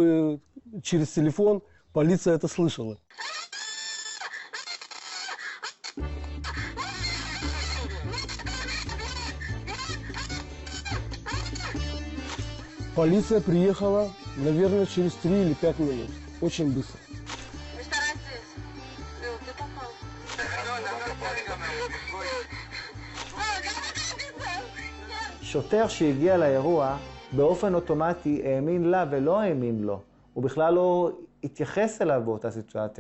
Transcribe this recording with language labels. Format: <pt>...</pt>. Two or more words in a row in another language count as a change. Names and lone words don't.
<ru>Так, чтобы через телефон Полиция это слышала. Полиция приехала, наверное, через 3 или 5 минут. Очень быстро.</ru> <he>שוטר שהגיע לאירוע באופן אוטומטי האמין לה ולא האמין לו. הוא בכלל לא התייחס אליו באותה סיטואציה.</he>